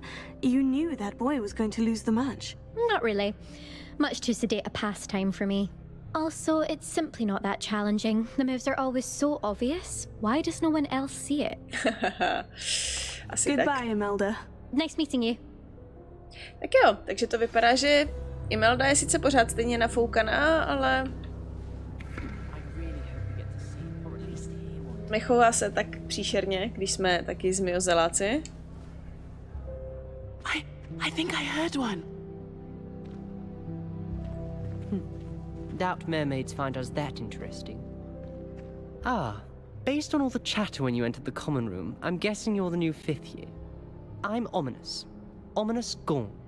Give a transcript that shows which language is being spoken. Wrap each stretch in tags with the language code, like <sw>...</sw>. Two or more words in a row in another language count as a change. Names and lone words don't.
<en>You knew that boy was going to lose the match. Not really. Much too sedate a pastime for me. Also, it's simply not that challenging. The moves are always so obvious. Why does no one else see it? Goodbye, Imelda. Nice meeting you.</en> <cs>Tak jo, takže to vypadá, že Imelda je sice pořád stejně nafoukaná, ale nechová se tak příšerně, když jsme taky zmijozeláci.</cs> <en>I think I heard one. Doubt mermaids find us that interesting. Ah, based on all the chatter when you entered the common room, I'm guessing you're the new 5th year. I'm Ominis. Ominis Gaunt.</en>